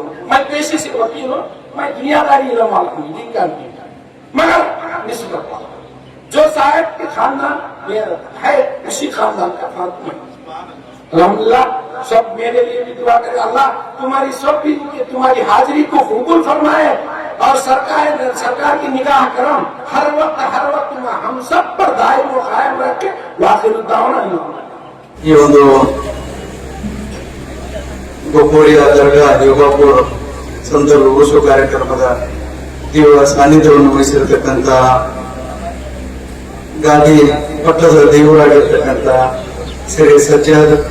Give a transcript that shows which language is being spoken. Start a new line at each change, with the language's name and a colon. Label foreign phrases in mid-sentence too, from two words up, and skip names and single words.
Urdu: میں پیشے سے وکیل ہوں، میں دنیا داری علم والا ہوں، دین کا نہیں، مگر نسبت جو صاحب کے خاندان ہے اسی خاندان کا فاطمہ الحمدللہ. سب میرے لیے بھی دعا کرے, اللہ تمہاری سب بھی تمہاری حاضری کو قبول فرمائے, اور سرکار کی نگاہ کرم ہر وقت ہم سب پر دائم و قائم رکھے.
Arabic: واخر الدعوانا
Kannada: ಈ ಒಂದು ಗೊಪ್ಪೋಡಿಯ ದರ್ಗಾ ಯೋಗಾಪುರ ಸಂತರ ಉರುಸು ಕಾರ್ಯಕ್ರಮದ ದೇವರ ಸಾನ್ನಿಧ್ಯವನ್ನು ವಹಿಸಿರತಕ್ಕಂಥ ಗಾದಿ ಪಟ್ಟದ ದೇವರಾಗಿರ್ತಕ್ಕಂಥ ಶ್ರೀ ಸಜ್ಜಾದ್